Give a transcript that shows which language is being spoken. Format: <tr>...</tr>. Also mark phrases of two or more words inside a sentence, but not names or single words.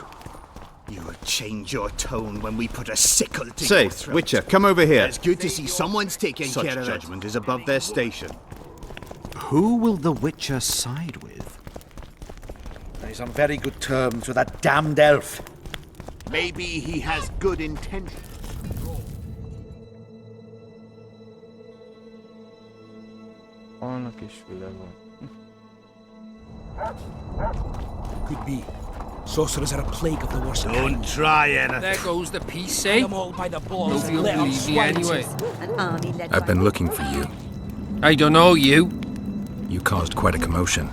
<en>You'll change your tone when we put a sickle to Say, your throat. Witcher, come over here. It's good to see someone's taking Such care of it. judgment is above their station. Who will the Witcher side with? He's on very good terms with that damned elf. Maybe he has good intentions.</en> <hu>Annak is füle van.</hu> <en>Could be. Sorcerers are a plague of the worst Don't try anything. There goes the peace, eh? them all by the balls. Nobody will Let 'em believe me swine anyway. An army led I've been looking for you. I don't know you. You caused quite a commotion.</en>